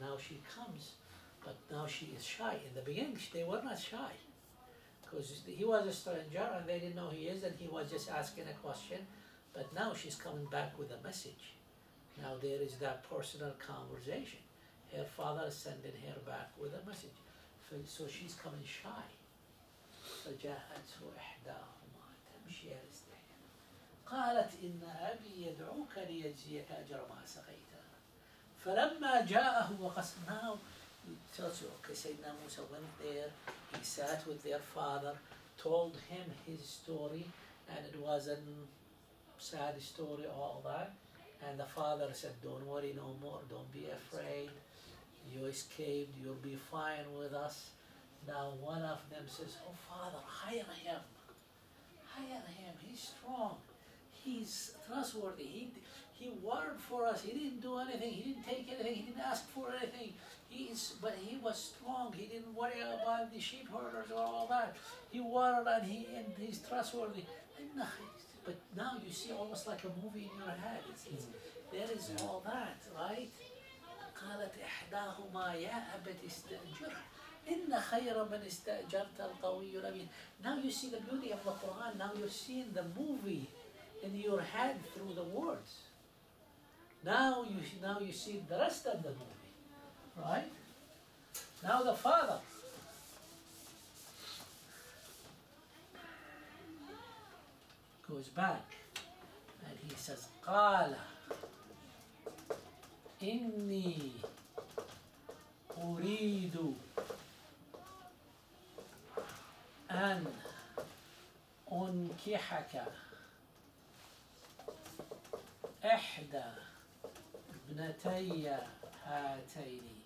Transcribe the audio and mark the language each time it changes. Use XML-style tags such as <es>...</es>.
<en>Now she comes, but now she is shy. In the beginning, they were not shy, because he was a stranger and they didn't know he is, and he was just asking a question. But now she's coming back with a message. Now there is that personal conversation. Her father is sending her back with a message. So she's coming shy.</en> <ar>فجاءته إحداهما تمشي على استحياء قالت إن أبي يدعوك ليجزيك أجر ما سقيته فلما جاءه وقص.</ar> <en>Now it tells you, okay, Sayyidina Musa went there, he sat with their father, told him his story, and it was a sad story, all that. And the father said, don't worry no more, don't be afraid, you escaped, you'll be fine with us. Now one of them says, oh father, hire him, he's strong, he's trustworthy, he worked for us, he didn't do anything, he didn't take anything, he didn't ask for anything, but he was strong, he didn't worry about the sheep herders or all that, he worked and he's trustworthy. But now you see almost like a movie in your head, there is all that, right?</en> <ar>قالت إحداهما يا أبت استأجره إن خير من استأجرت القوي الأمين.</ar> <en>Now you see the beauty of the Quran, now you're seeing the movie in your head through the words. Now you see the rest of the movie, right? Now the father goes back and he says, قال إني أريد أن أنكحك إحدى ابنتي هاتين.</en>